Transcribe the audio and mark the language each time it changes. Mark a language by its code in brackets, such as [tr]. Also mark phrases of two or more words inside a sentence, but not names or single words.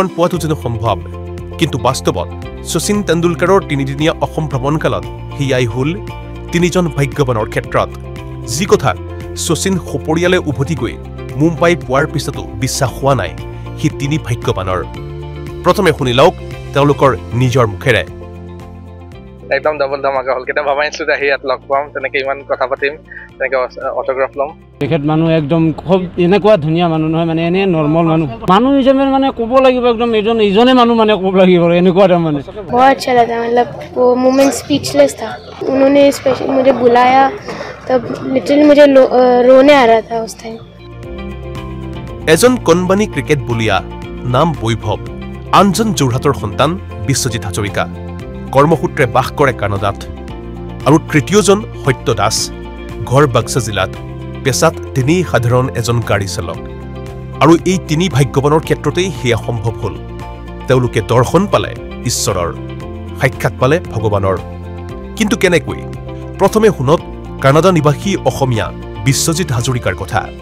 [as] পোৱাটো যেন সম্ভৱ কিন্তু বাস্তৱত শচীন তেণ্ডুলকাৰৰ তিনিদিনীয়া অসম ভ্ৰমণকালত হিয়াই হ'ল তিনিজন ভাগ্যৱানৰ ক্ষেত্ৰত যি কথা শচীন সপৰিয়ালে উভতি গৈ মুম্বাই পোৱাৰ পিছতো বিশ্বাস হোৱা নাই সি তিনি ভাগ্যৱানৰ প্ৰথমে শুনি লওক তেওঁলোকৰ নিজৰ মুখেৰে একদম ডাবল ধমাকা হল কেটা ভাবা নাছিলো আহি ইয়াত লগ পাম তেনেকে ইমান কথা পাতিম তেনেকে অটোগ্ৰাফ লম তেখেত মানুহ একদম খুব এনেকুৱা ধুনীয়া মানুহ নহয় মানে এনে নৰ্মাল মানুহ হিচাপে মানে ক'ব লাগিব একদম ইজনে মানুহ মানে ক'ব লাগিব এনেকুৱা এটা মানে [hi] बहुत अच्छा लगा मतलब वो [en] moment speechless [hi] था उन्होंने स्पेशल मुझे बुलाया तब लिटरली मुझे रोने आ रहा था उस टाइम [as] এজন কণবানী ক্ৰিকেট বুলিয়া নাম বৈভৱ আনজন যোৰহাটৰ সন্তান বিশ্বজিৎ হাজৰিকা কৰ্মসূত্ৰে বাস কৰে কানাডাত আৰু তৃতীয়জন সত্য দাস ঘৰ বাক্সা জিলাত পেছাত তিনি সাধাৰণ এজন গাড়ী চালক আৰু এই তিনি ভাগ্যৱানৰ ক্ষেত্ৰতেই সেয়া সম্ভৱ হ'ল তেওঁলোকে দৰ্শন পালে ঈশ্বৰৰ সাক্ষাৎ পালে ভগৱানৰ কিন্তু কেনেকৈ প্ৰথমে শুনক কানাডা নিবাসী অসমীয়া বিশ্বজিৎ হাজৰিকাৰ কথা